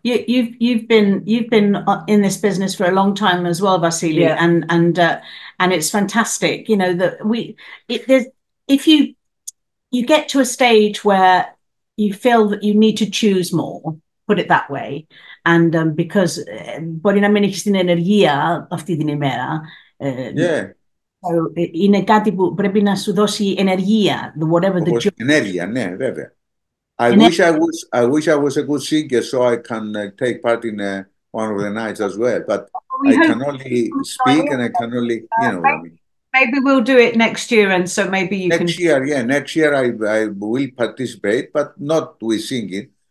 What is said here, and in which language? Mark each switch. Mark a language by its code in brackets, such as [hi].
[en] You've been in this business for a long time as well, Vasily, and it's fantastic, you know, that if you get to a stage where you feel that you need to choose more, put it that way. And because [el] μπορεί να μην έχεις την ενεργεία αυτή την ημέρα. [en] Yeah. So, [el] είναι κάτι που πρέπει να σου δώσει ενεργεία, [en] whatever the job. [el] Ενέργεια, ναι, βέβαια. [en] I wish I was a good singer so I can take part in one of the nights as well, but I can only speak and I can only, you know what I mean. Maybe we'll do it next year, and so maybe you can. Next year I will participate, but not with singing.